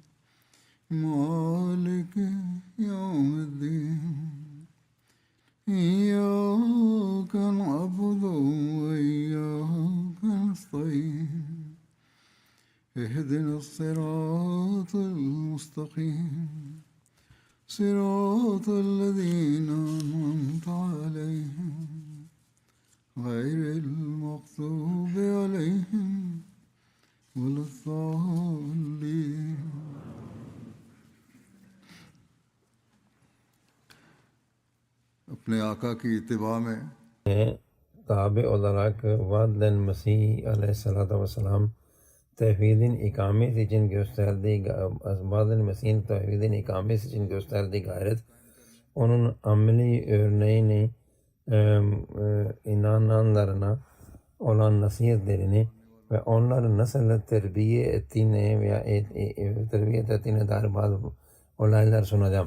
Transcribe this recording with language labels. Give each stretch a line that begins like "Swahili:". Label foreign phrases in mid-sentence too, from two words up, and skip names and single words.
Arabic: مالك يوم الدين إياك نعبد وإياك نستعين اهدنا الصراط المستقيم صراط الذين أنعمت عليهم غير المغضوب عليهم ولا الضالين.
Urdu: اپنے آقا کی اتباع میں
Turkish: tabi olarak vaadlen Mesih aleyhissalatu vesselam tevhidin ikamesi için gösterdiği vaadlen Mesih'in tevhidin ikamesi için gösterdiği gayret, onun ameli örneğini inananlarına olan nasihatlerini ve onları nasıl terbiye ettiğine veya terbiye ettiğine dair bazı olaylar sunacağım.